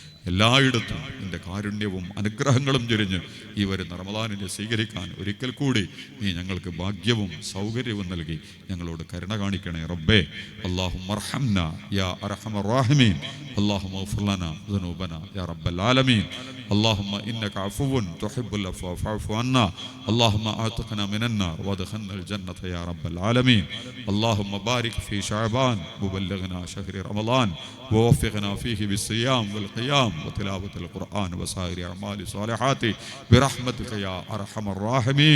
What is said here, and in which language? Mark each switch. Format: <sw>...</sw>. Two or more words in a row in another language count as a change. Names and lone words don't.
<ml>എല്ലായിടത്തും നിന്റെ കാരുണ്യവും അനുഗ്രഹങ്ങളും ചൊരിഞ്ഞ് ഈ വരുന്ന റമദാനിനെ സ്വീകരിക്കാൻ ഒരിക്കൽ കൂടി നീ ഞങ്ങൾക്ക് ഭാഗ്യവും സൗകര്യവും നൽകി ഞങ്ങളോട് കരുണ കാണിക്കണേ റബ്ബേ.</ml> <ar>اللهم ارحمنا يا أرحم الراحمين اللهم اغفر لنا ذنوبنا يا رب العالمين. اللهم إنك عفو تحب العفو فاعف عنا. اللهم أعتقنا من النار وادخلنا الجنة يا رب العالمين. اللهم بارك في شعبان وبلغنا شهر رمضان ووفقنا فيه بالصيام والقيام وتلاوة القرآن وسائر أعمال الصالحات برحمتك يا أرحم الراحمين.</ar>